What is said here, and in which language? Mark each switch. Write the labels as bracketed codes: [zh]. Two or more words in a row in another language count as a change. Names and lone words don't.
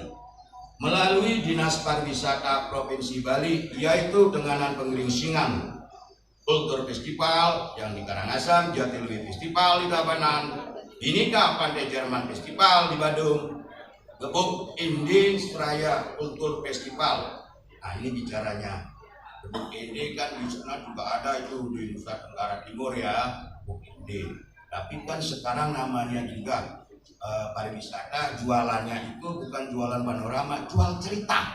[id] Melalui Dinas Pariwisata Provinsi Bali, yaitu Tenganan Pengeringsingan, Kultur Festival yang di Karangasem, Jatiluwi Festival di Tabanan, Binika Pantai Jerman Festival di Badung, Gebuk Indi Seraya Kultur Festival. Nah ini bicaranya. Gebuk Indi kan di sana juga ada itu di Nusa Tenggara Timur ya, Gebuk Indi. Tapi kan sekarang namanya juga pariwisata, jualannya itu bukan jualan panorama, jual cerita.